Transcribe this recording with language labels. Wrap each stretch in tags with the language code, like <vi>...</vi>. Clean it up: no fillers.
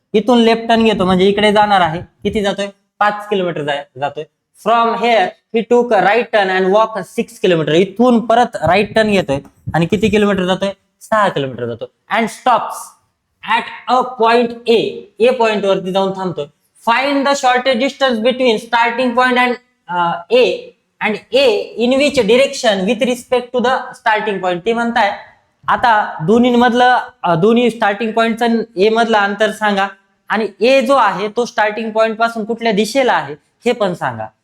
<mr>इथून left turn घेतो म्हणजे इकडे जाणार आहे. किती जातोय? 5 किलोमीटर जातोय.</mr> <en>From here he took right turn and walk 6 kilometre.</en> <mr>इथून परत राईट टर्न घेतोय आणि किती किलोमीटर जातोय? 6 किलोमीटर जातोय.</mr> <en>And stops at a point A.</en> <mr>A point वरती जाऊन थांबतोय.</mr> <en>Find the shortest distance between starting point and A and A in which direction with respect to the starting point.</en> <mr>ते म्हणताय आता दोन्ही स्टार्टिंग पॉइंटचं ए मधलं अंतर सांगा, आणि ए जो आहे तो स्टार्टिंग पॉइंट पासून कुठल्या दिशेला आहे हे पण सांगा.</mr>